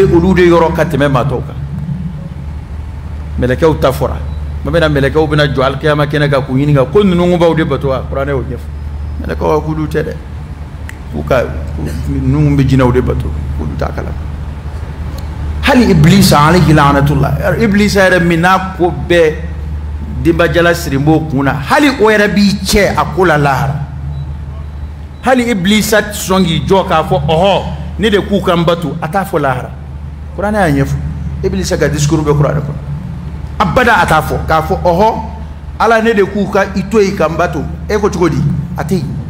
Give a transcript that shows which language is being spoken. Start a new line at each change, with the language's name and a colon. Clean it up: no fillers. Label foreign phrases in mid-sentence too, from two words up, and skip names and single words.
Bambara: olu de yɔrɔ ka tɛmɛ maa tɔw kan mɛlɛkɛw ta fɔra ma bɛna mɛlɛkɛw bɛna jɔ alikiyama kɛnɛ kan k'u ɲininka ko ninnu b'aw de bato wa kuranɛ y'o ɲɛfɔ mɛlɛkɛw k'olu tɛ dɛ k'u ka ninnu bɛ jinɛw de bato k'olu t'a kala hali iblisa
Arabic: عليه لعنة الله
Bambara: iblisa yɛrɛ min n'a ko bɛɛ denbajala siri b'o kun na hali o yɛrɛ b'i cɛ a ko la lahara hali iblisa sɔn k'i jɔ k'a fɔ ɔhɔ ne de k'u kan bato a t'a fɔ lahara kuranɛ y'a ɲɛfɔ iblisa ka discours bɛ kuranɛ kɔnɔ abada a t'a fɔ k'a fɔ ɔhɔ ala ne de k'u ka i to yen kan bato e ko cogo di a tɛ